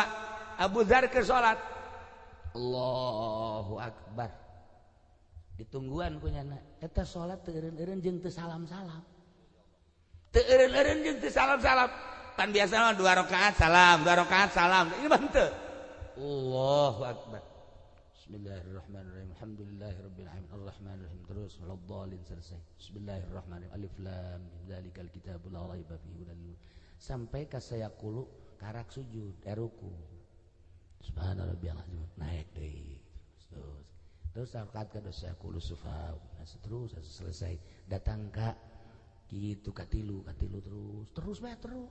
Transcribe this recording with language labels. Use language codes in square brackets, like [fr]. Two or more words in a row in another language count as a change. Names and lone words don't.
[su] Abu Dzar ke salat. [ar] الله أكبر. [su] Ditungguan kunyana. Eta salat teu eureun-eureun jeung teu salam-salam. Teu eureun-eureun jeung teu salam-salam. Pan biasana 2 rakaat salam, 2 rakaat salam. Ini mah teu. [ar] الله أكبر. بسم الله الرحمن الرحيم. الحمد لله رب العالمين. الرحمن الرحيم. [su] Terus waladhdallin selesai. [ar] بسم الله الرحمن الرحيم. الم. ذلك الكتاب لا ريب فيه هدى. [su] Sampai ka sayaqulu karak sujud, ruku. [ar] سبحان ربي العظيم. [su] Naik deui. Terus rakaat ka sayaqulu sufa. Terus selesai. Datang ka kitu katilu terus bae terus.